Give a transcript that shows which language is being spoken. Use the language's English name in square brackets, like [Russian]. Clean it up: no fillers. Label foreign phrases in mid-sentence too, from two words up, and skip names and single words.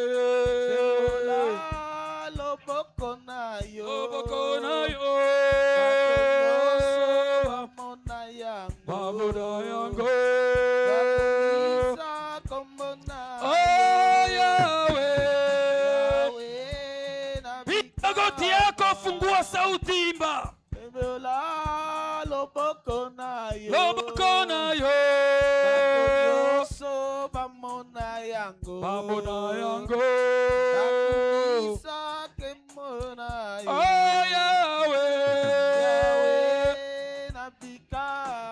[Lingala] sembola loboko na yo, loboko na yo, bamona yango, bamona yango. bakumisa kombo na Oh, Yahweh. Yahweh na [Swahili] Piga goti yako, fungua sauti, imba. [Lingala] sembola loboko na yo, Loboko na yo, so bamona yango, bamona yango. bakumisa kombo na yo. Oh, Yahweh. Yahweh na bikamwa,